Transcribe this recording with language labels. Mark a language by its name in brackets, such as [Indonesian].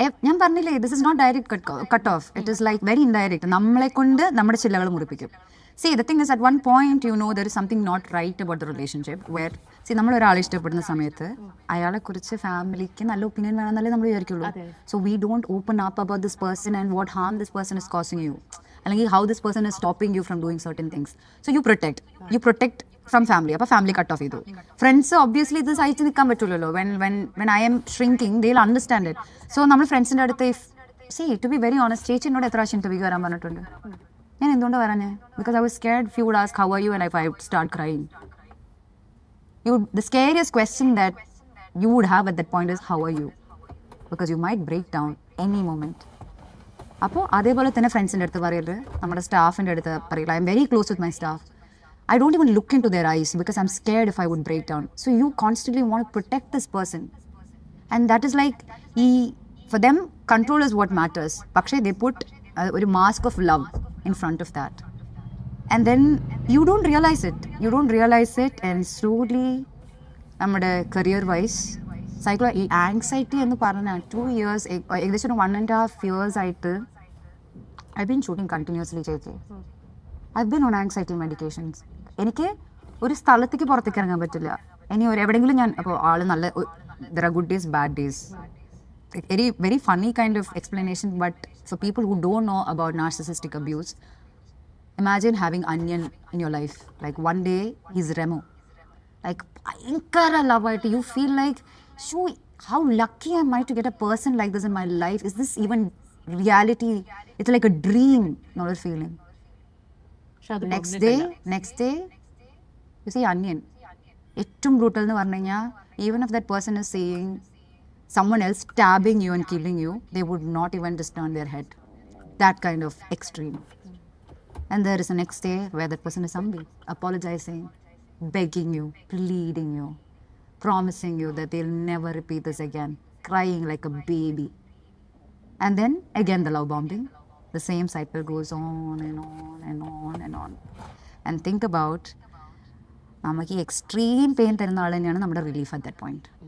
[Malayalam] ഞാൻ പറഞ്ഞില്ലേ, [English] this is not direct cut off. It is like very indirect. [Malayalam] നമ്മളെ കൊണ്ട് നമ്മുടെ ചില്ലകൾ മുറിപ്പിക്കും. [English] See, the thing is, at one point, you know, there is something not right about the relationship where, see, [Malayalam] നമ്മൾ ഒരാളെ ഇഷ്ടപ്പെടുന്ന സമയത്ത് അയാളെ കുറിച്ച് ഫാമിലിക്ക് നല്ല ഒപ്പീനിയൻ വേണമെന്നല്ലേ നമ്മൾ വിചാരിക്കുള്ളൂ. [English] So we don't open up about this person and what harm this person is causing you, അല്ലെങ്കിൽ how this person is stopping you from doing certain things. So you protect from family. [Malayalam] അപ്പോൾ family cut off ചെയ്തു. Friends obviously ഇത് സഹിച്ച് നിൽക്കാൻ പറ്റില്ലല്ലോ. [English] When I'm shrinking they will understand it. So [Malayalam] നമ്മൾ ഫ്രണ്ട്സിൻ്റെ അടുത്ത്, [English] to be very honest, [Malayalam] ചേച്ചി എന്നോട് എത്ര പ്രാവശ്യം ഇന്റർവ്യൂ വരാൻ പറഞ്ഞിട്ടുണ്ട്. ഞാൻ എന്തുകൊണ്ട് വരാഞ്ഞേ? [English] Because I was scared if you would ask how are you and if I would start crying. The scariest question that you would have at that point is how are you, because you might break down any moment. [Malayalam] അപ്പോൾ അതേപോലെ തന്നെ ഫ്രണ്ട്സിൻ്റെ അടുത്ത് പറയരുത്, നമ്മുടെ സ്റ്റാഫിൻ്റെ അടുത്ത് പറയില്ല. [English] I am very close with my staff. I don't even look into their eyes because I'm scared if I would break down. So you constantly want to protect this person. And that is like, for them, control is what matters. Pakshe, they put a mask of love in front of that. And then you don't realize it. And slowly, നമ്മുടെ career wise, anxiety [Malayalam] എന്ന് പറഞ്ഞാൽ [English] 2 years, ഏകദേശം 1.5 years ആയിട്ട് I've been shooting continuously, ചേച്ചി. I've been on anxiety medications. [Malayalam] എനിക്ക് ഒരു സ്ഥലത്തേക്ക് പുറത്തേക്ക് ഇറങ്ങാൻ പറ്റില്ല. ഇനി എവിടെയെങ്കിലും ഞാൻ അപ്പോൾ ആള് നല്ല [English] there are good days, bad days. Very, very funny kind of explanation, but for people who don't know about narcissistic abuse, imagine having Onion in your life. Like one day he's Remo. Like bhayankara love it. You feel like, how lucky am I to get a person like this in my life? Is this even reality? It's like a dream, not a feeling. [Malayalam] പക്ഷെ അത് [English] Next day, you see Onion. ഏറ്റവും brutal [Malayalam] എന്ന് പറഞ്ഞു കഴിഞ്ഞാൽ, [English] even if that person is saying someone else stabbing you and killing you, they would not even just turn their head. That kind of extreme. And there is a next day where that person is humbly apologizing, begging you, pleading you, promising you that they'll never repeat this again, crying like a baby. And then again the love bombing. The same cycle goes on and on and on and on. And think about, [Malayalam] നമുക്ക് ഈ extreme pain തരുന്ന ആൾ തന്നെയാണ് നമ്മുടെ [English] Relief at that point.